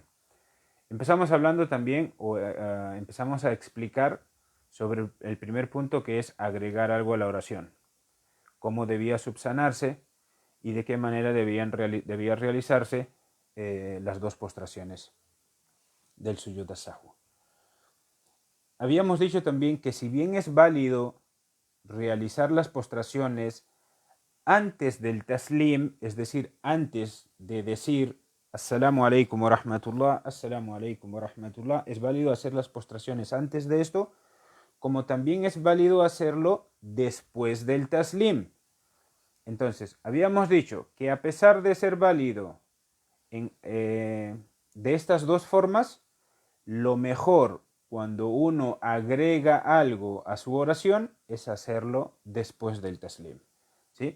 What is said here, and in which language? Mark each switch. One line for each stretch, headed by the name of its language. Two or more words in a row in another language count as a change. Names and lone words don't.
Spanish: Empezamos hablando también, empezamos a explicar sobre el primer punto, que es agregar algo a la oración, cómo debía subsanarse y de qué manera debía realizarse las dos postraciones del
Arabic: سجود السهو.
Spanish: Habíamos dicho también que si bien es válido realizar las postraciones antes del taslim, es decir, antes de decir
Arabic: السلام عليكم ورحمة الله, السلام عليكم ورحمة الله,
Spanish: es válido hacer las postraciones antes de esto, como también es válido hacerlo después del taslim. Entonces, habíamos dicho que a pesar de ser válido de estas dos formas, lo mejor cuando uno agrega algo a su oración es hacerlo después del taslim, ¿sí?